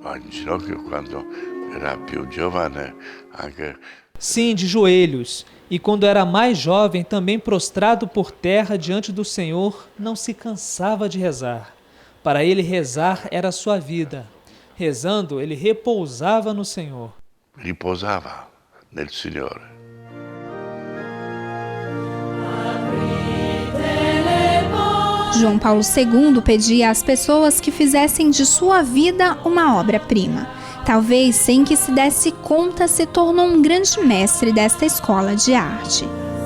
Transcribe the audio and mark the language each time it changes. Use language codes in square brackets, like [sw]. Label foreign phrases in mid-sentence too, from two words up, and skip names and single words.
[pt] Sim, de joelhos. E quando era mais jovem, também prostrado por terra diante do Senhor, não se cansava de rezar. Para ele, rezar era a sua vida. Rezando, ele repousava no Senhor. [it] Riposava nel Signore. [pt] João Paulo II pedia às pessoas que fizessem de sua vida uma obra-prima. Talvez sem que se desse conta, se tornou um grande mestre desta escola de arte.